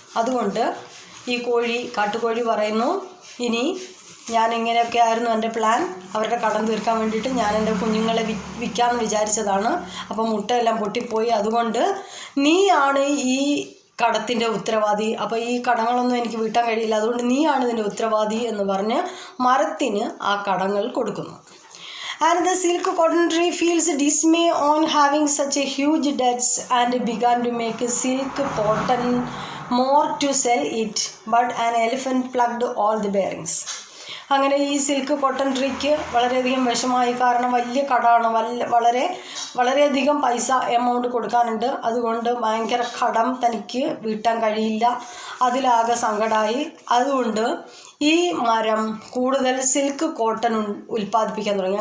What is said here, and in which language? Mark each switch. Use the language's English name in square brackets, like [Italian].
[Malayalam] അതുകൊണ്ട് ഈ കാട്ടുകോഴി പറയുന്നു, ഇനി ഞാൻ ഇങ്ങനെയൊക്കെ ആയിരുന്നു എൻ്റെ പ്ലാൻ, അവരുടെ കടം തീർക്കാൻ വേണ്ടിയിട്ട് ഞാൻ എൻ്റെ കുഞ്ഞുങ്ങളെ വിൽക്കാമെന്ന് വിചാരിച്ചതാണ്. അപ്പോൾ മുട്ടയെല്ലാം പൊട്ടിപ്പോയി. അതുകൊണ്ട് നീയാണ് ഈ കടത്തിൻ്റെ ഉത്തരവാദി. അപ്പോൾ ഈ കടങ്ങളൊന്നും എനിക്ക് വീട്ടാൻ കഴിയില്ല, അതുകൊണ്ട് നീയാണ് ഇതിൻ്റെ ഉത്തരവാദി എന്ന് പറഞ്ഞ് മരത്തിന് ആ കടങ്ങൾ കൊടുക്കുന്നു. [English] And the silk cotton tree feels dismay on having such a huge debts and began to make silk cotton more to sell it, but an elephant plucked all the bearings. [Malayalam] അങ്ങനെ ഈ സിൽക്ക് കോട്ടൺ ട്രീക്ക് വളരെയധികം വിഷമായി. കാരണം വലിയ കടമാണ്, വളരെയധികം പൈസ amount കൊടുക്കാനുണ്ട്. അതുകൊണ്ട് ഭയങ്കര കടം തനിക്ക് വീട്ടാൻ കഴിയില്ല. അതിലാകെ സങ്കടമായി. അതുകൊണ്ട് ഈ മരം കൂടുതൽ സിൽക്ക് കോട്ടൺ ഉൽപ്പാദിപ്പിക്കാൻ തുടങ്ങി.